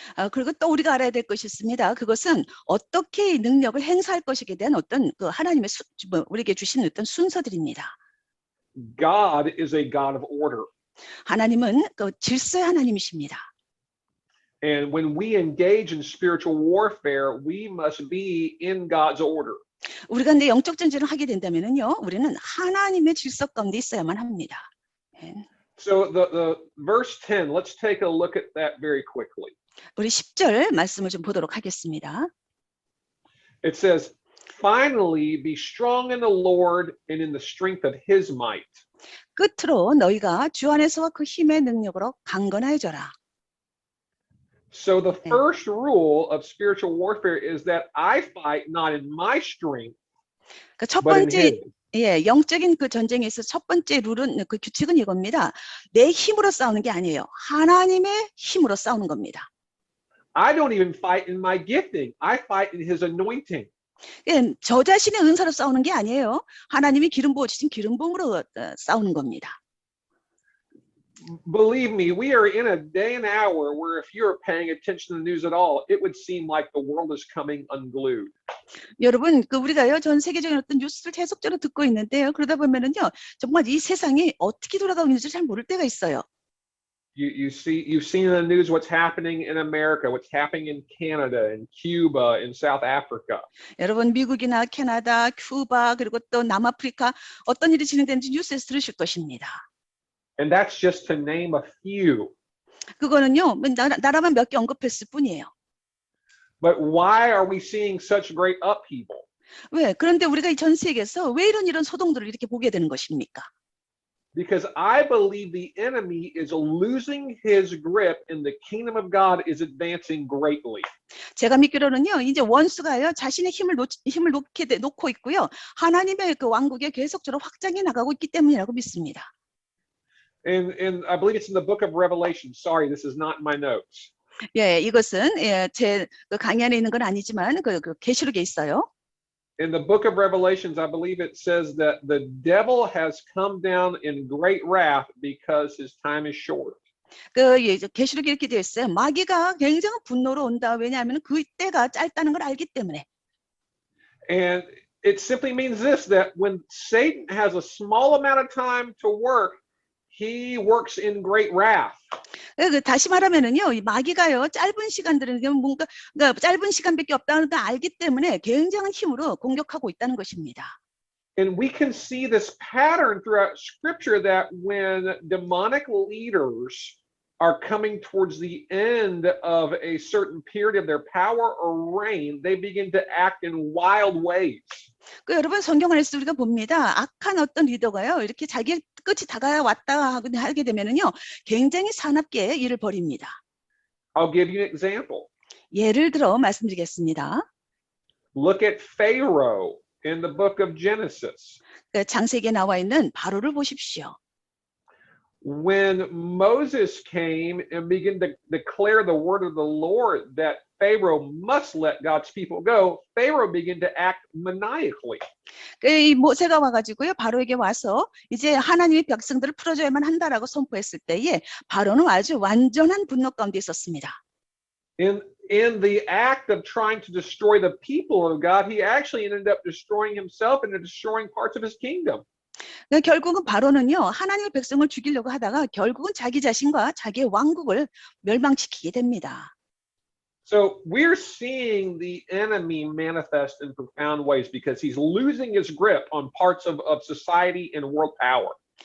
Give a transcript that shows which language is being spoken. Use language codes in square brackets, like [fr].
[ko] 그리고 또 우리가 알아야 될 것이 있습니다. 그것은 어떻게 이 능력을 행사할 것이에 대한 어떤 그 하나님의 우리에게 주신 어떤 순서들입니다. [en] God is a God of order. [ko] 하나님은 그 질서의 하나님이십니다. [en] And when we engage in spiritual warfare, we must be in God's order. [ko] 우리가 근데 영적 전쟁을 하게 된다면은요, 우리는 하나님의 질서 가운데 있어야만 합니다. [en] So the verse 10, let's take a look at that very quickly. [ko] 우리 10절 말씀을 좀 보도록 하겠습니다. [en] It says, finally be strong in the Lord and in the strength of his might. [ko] 끝으로 너희가 주 안에서와 그 힘의 능력으로 강건해져라. [en] So the first rule of spiritual warfare is that I fight not in my strength, [ko] 첫 [en] but in [ko] 번째 [en] his. [ko] 영적인 그 전쟁에 있어 첫 번째 룰은 그 규칙은 이겁니다. 내 힘으로 싸우는 게 아니에요. 하나님의 힘으로 싸우는 겁니다. [en] I don't even fight in my gifting. I fight in his anointing. [ko] 저 자신의 은사로 싸우는 게 아니에요. 하나님이 기름 부어 주신 기름 부음으로 싸우는 겁니다. [en] Believe me, we are in a day and hour where if you're paying attention to the news at all, it would seem like the world is coming unglued. [ko] 여러분, 우리가요, 전 세계적인 어떤 뉴스를 계속적으로 듣고 있는데요. 그러다 보면은요, 정말 이 세상이 어떻게 돌아가고 있는지 잘 모를 때가 있어요. [en] You've seen in the news what's happening in America, what's happening in Canada, in Cuba, in South Africa. [ko] 여러분, 미국이나 캐나다, 큐바, 그리고 또 남아프리카 어떤 일이 진행되는지 뉴스에서 들으실 것입니다. [en] And that's just to name a few. [ko] 그거는요, 나라만 몇 개 언급했을 뿐이에요. [en] But why are we seeing such great upheaval? [ko] 왜? 그런데 우리가 이 전 세계에서 왜 이런 소동들을 이렇게 보게 되는 것입니까? [en] Because I believe the enemy is losing his grip and the kingdom of God is advancing greatly. [ko] 제가 믿기로는요, 이제 원수가요, 자신의 힘을 놓고 있고요. 하나님의 그 왕국에 계속적으로 확장해 나가고 있기 때문이라고 믿습니다. [en] And I believe it's in the book of Revelation. Sorry, this is not in my notes. [ko] 예, 이것은 제 강의 안에 있는 건 아니지만 그 계시록에 있어요. [en] In the book of Revelations, I believe it says that the devil has come down in great wrath because his time is short. [ko] 계시록에 이렇게 되어 있어요. 마귀가 굉장한 분노로 온다. 왜냐하면 그 때가 짧다는 걸 알기 때문에. [en] And it simply means this, that when Satan has a small amount of time to work, he works in great wrath. [ko] 다시 말하면은요, 이 마귀가요, 짧은 시간들은 뭔가 그러니까 짧은 시간밖에 없다는 걸 알기 때문에 굉장한 힘으로 공격하고 있다는 것입니다. [en] And we can see this pattern throughout Scripture that when demonic leaders are coming towards the end of a certain period of their power or reign, they begin to act in wild ways. [ko] 여러분 성경 안에서 우리가 봅니다. 악한 어떤 리더가요, 이렇게 자기 끝이 다가왔다 하게 되면은요, 굉장히 사납게 일을 벌입니다. [en] I'll give you an example. [ko] 예를 들어 말씀드리겠습니다. [en] Look at Pharaoh in the book of Genesis. [ko] 창세기에 나와 있는 바로를 보십시오. [en] When Moses came and began to declare the word of the Lord that Pharaoh must let God's people go, Pharaoh began to act maniacally. [ko] 이 모세가 와가지고요, 바로에게 와서 이제 하나님의 백성들을 풀어줘야만 한다라고 선포했을 때에 바로는 아주 완전한 분노 가운데 있었습니다. [en] In the act of trying to destroy the people of God, he actually ended up destroying himself and destroying parts of his kingdom. [ko] 결국은 바로는요, 하나님의 백성을 죽이려고 하다가 결국은 자기 자신과 자기의 왕국을 멸망시키게 됩니다. [en] So we're seeing the enemy manifest in profound ways because he's losing his grip on parts of society and world power.